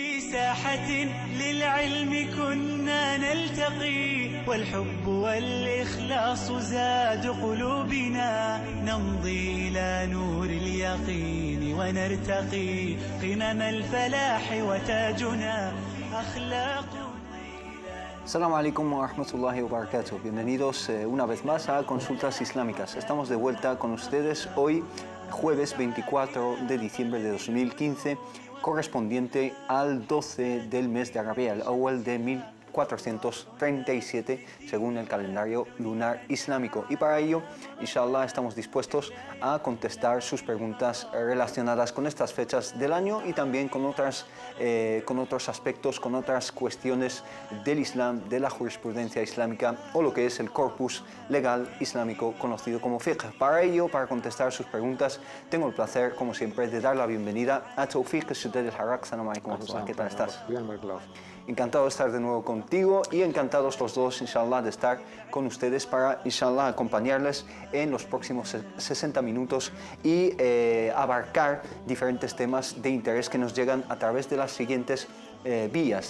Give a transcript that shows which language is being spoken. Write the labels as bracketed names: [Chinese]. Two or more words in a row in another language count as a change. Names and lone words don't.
[Arabic] ساحة للعلم كنا نلتقي والحب والإخلاص زاد قلوبنا نمضي إلى نور اليقين ونرتقي قمم الفلاح وتاجنا أخلاق. السلام عليكم ورحمة الله وبركاته. [Spanish] Bienvenidos una vez más a Consultas Islámicas. Estamos de vuelta con ustedes hoy, jueves 24 de diciembre de 2015, correspondiente al 12 del mes de Rabi' al-Awwal de 1437, según el calendario lunar islámico. Y para ello, inshallah, estamos dispuestos a contestar sus preguntas relacionadas con estas fechas del año y también con otros aspectos, con otras cuestiones del Islam, de la jurisprudencia islámica o lo que es el corpus legal islámico conocido como fiqh. Para ello, para contestar sus preguntas, tengo el placer, como siempre, de dar la bienvenida a Tawfiq Suddad al-Harraq. [Arabic] السلام عليكم. [Spanish] ¿Qué tal estás? Bien, Marcelo. Encantado de estar de nuevo contigo y encantados los dos, inshallah, de estar con ustedes para, inshallah, acompañarles en los próximos 60 minutos y abarcar diferentes temas de interés que nos llegan a través de las siguientes vías.